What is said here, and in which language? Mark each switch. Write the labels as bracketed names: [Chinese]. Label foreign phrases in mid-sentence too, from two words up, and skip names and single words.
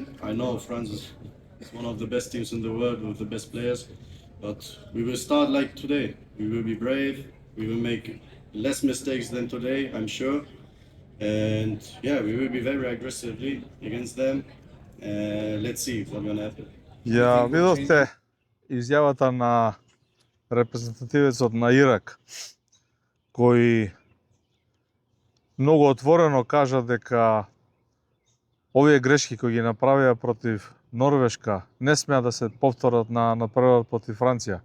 [English] I know France is one of the best teams in the world with the best players, but we will start like today. We will be brave. We will make less mistakes than today, I'm sure. And we will be very aggressively against them. Let's see what's going to happen. [Macedonian] Ја видовте изјавата на репрезентативецот на Ирак, кој многу отворено кажа дека овие грешки кои ги направија против Норвешка не смеа да се повторат на првот против Франција.